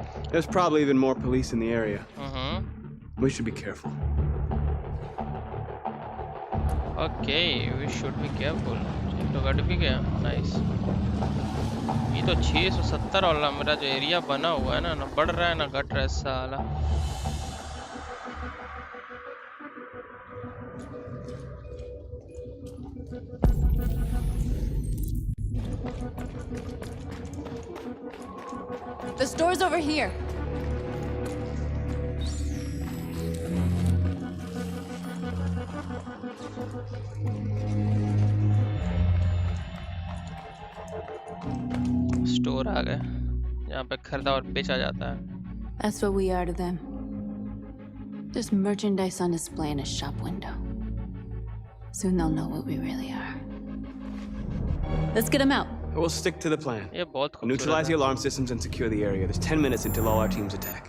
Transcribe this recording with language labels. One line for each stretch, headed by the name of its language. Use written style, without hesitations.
English: There's probably even more police in the area. We should be careful. Okay, we should be careful.
Hindi: तो गट भी गया,
English: nice.
Hindi: ये तो 670 वाला मेरा जो एरिया बना हुआ है ना बढ़ रहा है ना घट रहा है साला।
English: The store's over here.
Hindi: आ गए जहाँ पे खरीदा और बेचा जाता है।
English: That's what we are to them. Just merchandise on display in a shop window. Soon they'll know what we really are. Let's get them out. We'll stick to the plan.
Hindi: ये बहुत खूबसूरत
English: Neutralize the
Hindi: है।
English: alarm systems and secure the area. There's 10 minutes until all our teams attack.